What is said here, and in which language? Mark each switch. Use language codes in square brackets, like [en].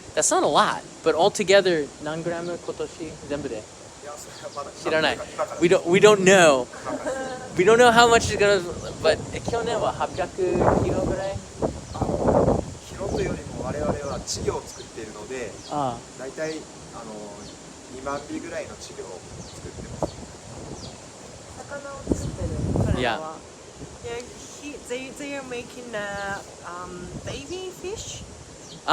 [en] That's not a lot, but altogether, [ja] 何グラム今年全部で？知らない。 [en] We don't know. We don't know how much is gonna, but [ja] 去年は800キロぐらい。キロというよりも我々は稚魚を作っているので、だいたい2万尾ぐらいの稚魚を作ってます。魚を作ってる彼らは。 [en] Yeah. They are making baby fish for